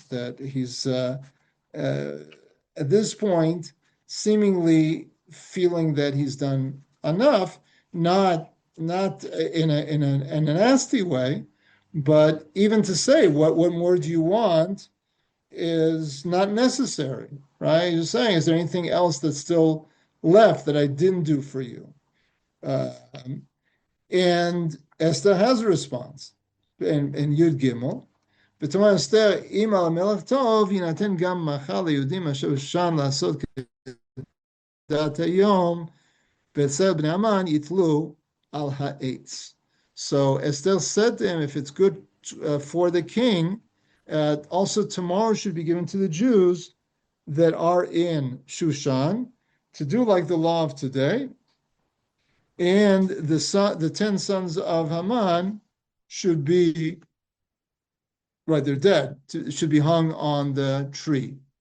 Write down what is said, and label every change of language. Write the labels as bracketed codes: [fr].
[en] That he's at this point seemingly feeling that he's done enough, not in a nasty way, but even to say what more do you want is not necessary, right? He's saying, is there anything else that's still left that I didn't do for you? And Esther has a response in Yud Gimel. [he] ותאמר אסתר, אם על המלך טוב, יינתן גם מחר ליהודים אשר שם לעשות כדעת היום, ואצל בני המן יתלו al ha'etz. [en] So Esther said to him, if it's good for the king, also tomorrow should be given to the Jews that are in Shushan to do like the law of today. And the 10 sons of Haman should be, right, they're dead, should be hung on the tree.